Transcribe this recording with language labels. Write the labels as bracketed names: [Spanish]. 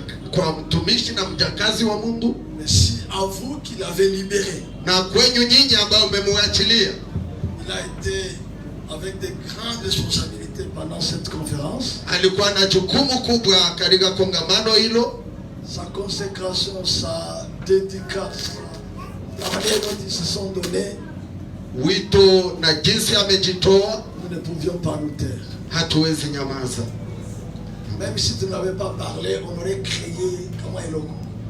[Swahili] Kwa mtumishi na mjakazi wa Mungu. [French] Merci à vous qui l'avez libéré. [Swahili] Na kwenyu nyinyi ambao mmemwachilia. [French] Il a été avec de grandes responsabilités pendant cette conférence. [Swahili] Alikuwa na jukumu kubwa katika kongamano hilo. [French] Sa consécration, sa dédicace, la manière dont ils se sont donnés. [Swahili] Wito na jinsi amejitoa. [French] Nous ne pouvions pas nous taire. [Swahili] Hatuwezi nyamaza. [French] Même si tu n'avais pas parlé, on aurait crié [Swahili] kama iloko.